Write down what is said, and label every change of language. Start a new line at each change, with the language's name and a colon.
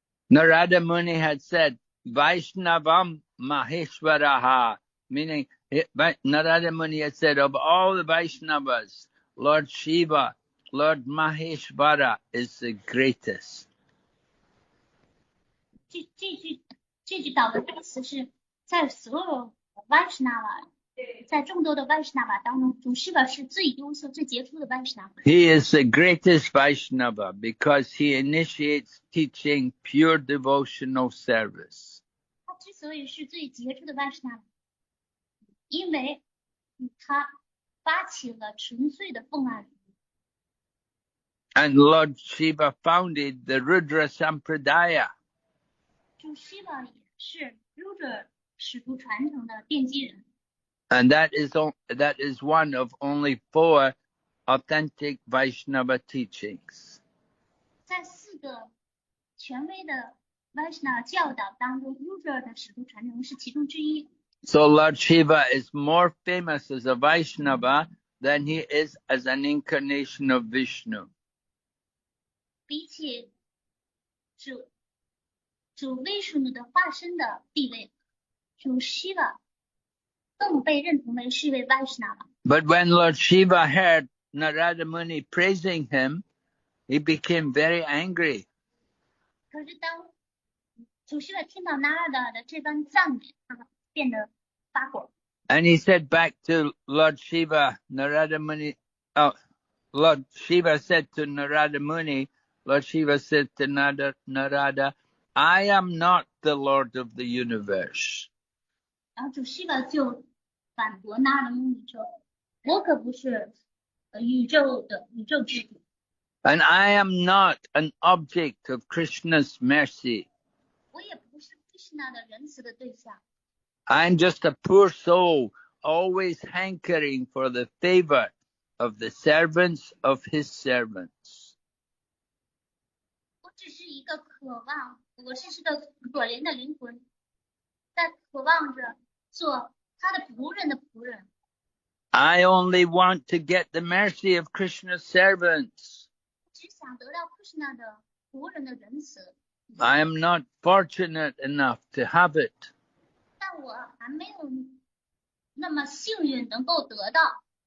English: Narada Muni had said,
Sanskrit: Vaishnavam Maheshwaraha,
English: meaning Narada Muni had said, of all the Vaishnavas, Lord Shiva, Lord Maheshwara is the greatest.
Chinese: 这句导文的意思是在所有Vaishnava，在众多的Vaishnava当中，主释放是最优秀、最杰出的Vaishnava。
English: He is the greatest Vaishnava because he initiates teaching pure devotional service.
Chinese: 他之所以是最杰出的Vaishnava，因为他发起了纯粹的奉爱。
English: And Lord Shiva founded the Rudra Sampradaya.
Chinese: 主释放也是 Rudra 使徒传承的奠基人。
English: And that is one of only 4 authentic Vaishnava teachings.
Chinese: 在4个权威的 Vaishnava 教导当中 ，Rudra 的使徒传承是其中之一。
English: So Lord Shiva is more famous as a Vaishnava than he is as an incarnation of Vishnu.
Chinese: 比起主 Vishnu 的化身的地位，主 Shiva 更被认同为是一位 Vaishnava。
English: But when Lord Shiva heard Narada Muni praising him, he became very angry.
Chinese: 可是当主 Shiva 听到 Narada 的这番赞美，他变得发火。
English: And he said back to Lord Shiva, Narada Muni, Lord Shiva said to Narada Muni, Lord Shiva said to Narada, I am not the Lord of the universe.
Chinese: 然后主 Shiva 就反驳 Narada Muni 说：“我可不是宇宙之主。
English: And I am not an object of Krishna's mercy.
Chinese: 我也不是 Krishna 的仁慈的对象。
English: I'm just a poor soul, always hankering for the favor of the servants of his servants.
Chinese: 我只是一个我是个可怜的灵魂，在渴望着做他的仆人的仆人。
English: I only want to get the mercy of Krishna's servants.
Chinese: 只想得到 Krishna 的仆人的仁慈，
English: I am not fortunate enough to have it.
Chinese: 但我还没有那么幸运能够得到。